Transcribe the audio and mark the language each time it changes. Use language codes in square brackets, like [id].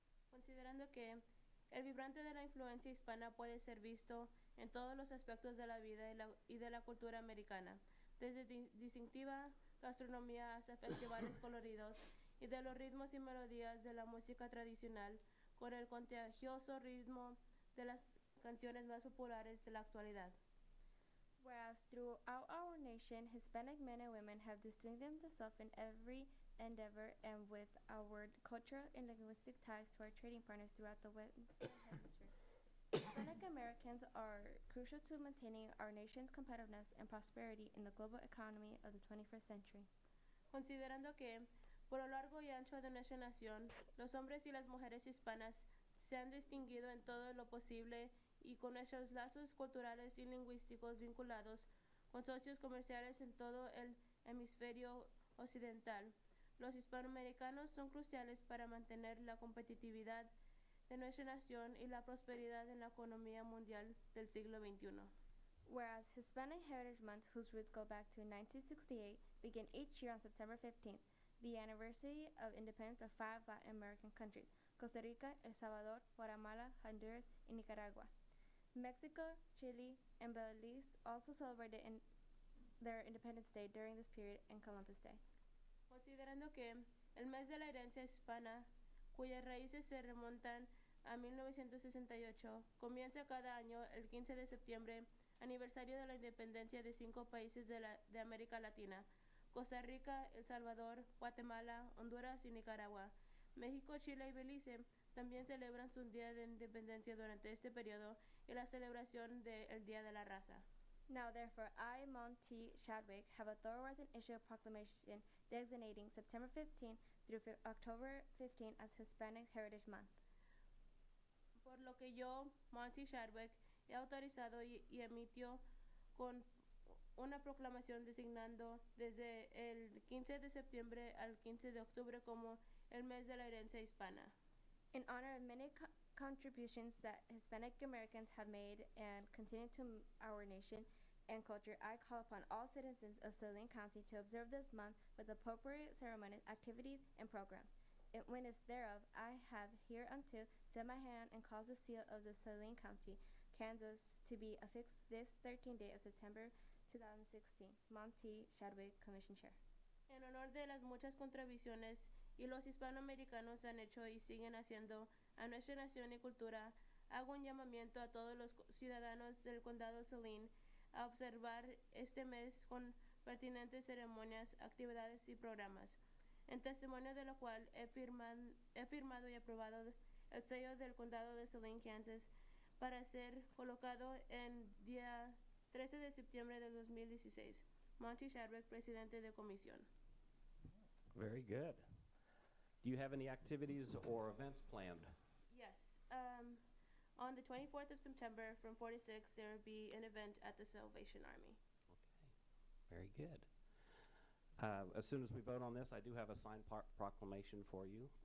[es] Considerando que el vibrante de la influencia hispana puede ser visto en todos los aspectos de la vida y de la cultura americana, desde distintiva gastronomía hasta festivales coloridos y de los ritmos y melodías de la música tradicional, con el contagioso ritmo de las canciones más populares de la actualidad. [en] Whereas throughout our nation, Hispanic men and women have distinguished themselves in every endeavor, and with our cultural and linguistic ties to our trading partners throughout the Western Hemisphere. Hispanic Americans are crucial to maintaining our nation's competitiveness and prosperity in the global economy of the 21st century. [es] Considerando que, por lo largo y ancho de nuestra nación, los hombres y las mujeres hispanas se han distinguido en todo lo posible y con nuestros lazos culturales y lingüísticos vinculados con socios comerciales en todo el hemisferio occidental. Los hispanoamericanos son cruciales para mantener la competitividad de nuestra nación y la prosperidad en la economía mundial del siglo XXI. [en] Whereas Hispanic Heritage Month, whose roots go back to 1968, begin each year on September 15th, the anniversary of independence of 5 Latin American countries, Costa Rica, El Salvador, Guatemala, Honduras, and Nicaragua. Mexico, Chile, and Belize also celebrated their Independence Day during this period and Columbus Day. [es] Considerando que el mes de la herencia hispana, cuyas raíces se remontan a 1968, comienza cada año el 15 de septiembre, aniversario de la independencia de 5 países de América Latina: Costa Rica, El Salvador, Guatemala, Honduras y Nicaragua. México, Chile y Belice también celebran su día de independencia durante este periodo y la celebración del Día de la Raza. [en] Now, therefore, I, Monty Chadwick, have authorized and issued a proclamation designating September 15th through October 15th as Hispanic Heritage Month. [es] Por lo que yo, Monty Chadwick, he autorizado y emitió con una proclamación designando desde el 15 de septiembre al 15 de octubre como el mes de la herencia hispana. [en] In honor of many contributions that Hispanic Americans have made and continue to our nation and culture, I call upon all citizens of Saline County to observe this month with appropriate ceremonies, activities, and programs. In witness thereof, I have hereunto set my hand and caused the seal of the Saline County, Kansas, to be affixed this 13th day of September 2016. Monty Chadwick, Commission Chair. [es] En honor de las muchas contribuciones y los hispanoamericanos han hecho y siguen haciendo a nuestra nación y cultura, hago un llamamiento a todos los ciudadanos del condado Saline a observar este mes con pertinentes ceremonias, actividades y programas, en testimonio de lo cual he firmado y aprobado el sello del condado de Saline, Kansas, para ser colocado en día 13 de septiembre de 2016. Monty Chadwick, presidente de comisión. [en] Very good. Do you have any activities or events planned? Yes. On the 24th of September from 4 to 6, there will be an event at the Salvation Army. Okay, very good. As soon as we vote on this, I do have a signed proclamation for you.